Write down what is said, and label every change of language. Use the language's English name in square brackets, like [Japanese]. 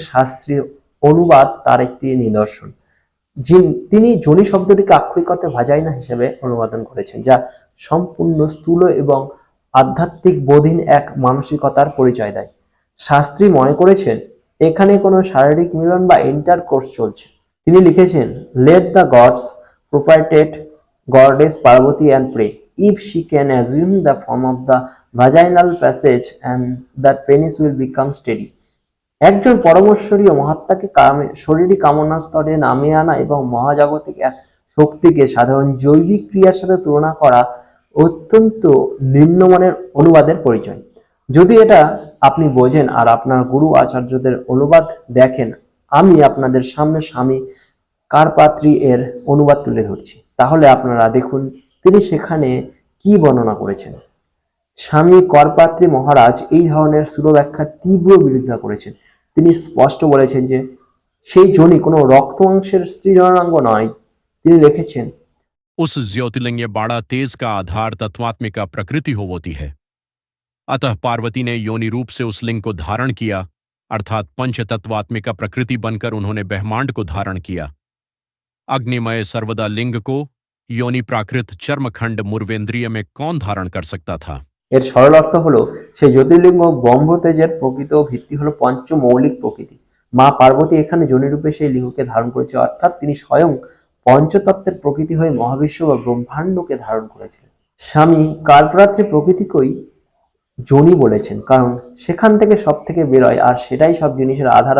[Bangla] শাস্ত্রীর অনুবাদ তার একটি নিদর্শন। তিনি যোনি শব্দটিকে আক্ষরিক অর্থে ভাজাইনা হিসেবে অনুবাদন করেছেন, যা সম্পূর্ণ স্থূল এবং আধ্যাত্মিক বোধহীন এক মানসিকতার পরিচয় দেয়। শাস্ত্রী মনে করেছেন এখানে কোনো শারীরিক মিলন বা ইন্টারকোর্স চলছে। তিনি লিখেছেন, [English] Let the gods propitiate goddess Parvati and pray if she can assume the form of the vaginal passage and that penis will become steady. [Bangla] একজন পরমেশ্বরীয় মহাত্মাকে শরীরী কামনা স্তরে নামিয়ে আনা এবং মহাজাগতিক এক শক্তিকে সাধারণ জৈবিক ক্রিয়ার সাথে তুলনা করা অত্যন্ত নিম্নমানের অনুবাদের পরিচয়। যদি এটা আপনি বোঝেন আর আপনার গুরু আচার্যদের অনুবাদ দেখেন, আমি আপনাদের সামনে স্বামী কারপাত্রী এর অনুবাদ তুলে ধরছি, তাহলে আপনারা দেখুন তিনি সেখানে কি বর্ণনা করেছেন। স্বামী করপাত্রী মহারাজ এই ধরনের স্থূল ব্যাখ্যার তীব্র বিরোধিতা করেছেন। তিনি স্পষ্ট বলেছেন যে সেই যোনি কোনো রক্ত মাংসের স্ত্রী জননাঙ্গ নয়। তিনি লিখেছেন, [Hindi] उस ज्योतिर्लिंग बाड़ा तेज का आधार तत्वात्मिका प्रकृति होती है। अतः पार्वती ने योनि रूप से उस लिंग को धारण किया, अर्थात पंच तत्वात्मिका प्रकृति बनकर उन्होंने ब्रह्मांड को धारण किया। अग्निमय सर्वदा लिंग को योनि प्राकृत चर्मखंड मुर्वेंद्रिय में कौन धारण कर सकता था? [Bangla] এর সরল অর্থ হলো সেই জ্যোতির্লিঙ্গ ব্রহ্মতেজের প্রকৃত ভিত্তি হলো পঞ্চমৌলিক প্রকৃতি। মা পার্বতী এখানে যোনিরূপে সেই লিঙ্গকে ধারণ করেছে, অর্থাৎ তিনি স্বয়ং পঞ্চতত্ত্বের প্রকৃতি হয়ে মহাবিশ্ব বা ব্রহ্মাণ্ডকে ধারণ করেছিলেন। স্বামী কালপ্রাত্রি প্রকৃতিকেই যোনি বলেছেন, কারণ সেখান থেকে সব থেকে বেরোয় আর সেটাই সব জিনিসের আধার।